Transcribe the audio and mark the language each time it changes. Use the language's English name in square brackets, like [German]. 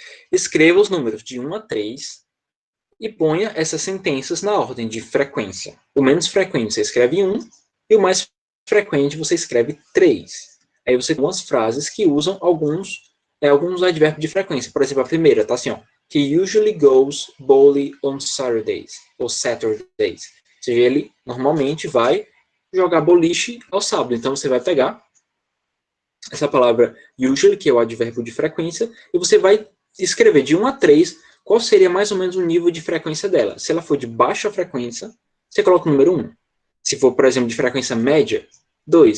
[Portuguese] Escreva os números de 1 a 3 e ponha essas sentenças na ordem de frequência. O menos frequente você escreve 1 e o mais frequente você escreve 3. Aí você tem umas frases que usam alguns advérbios de frequência. Por exemplo, a primeira tá assim, ó. [English] He usually goes bowling on Saturdays. [Portuguese] Ou Saturdays. Ou seja, ele normalmente vai jogar boliche ao sábado. Então você vai pegar essa palavra usually, que é o advérbio de frequência, e você vai escrever de 1 a 3 qual seria mais ou menos o nível de frequência dela. Se ela for de baixa frequência, você coloca o número 1. Se for, por exemplo, de frequência média, 2.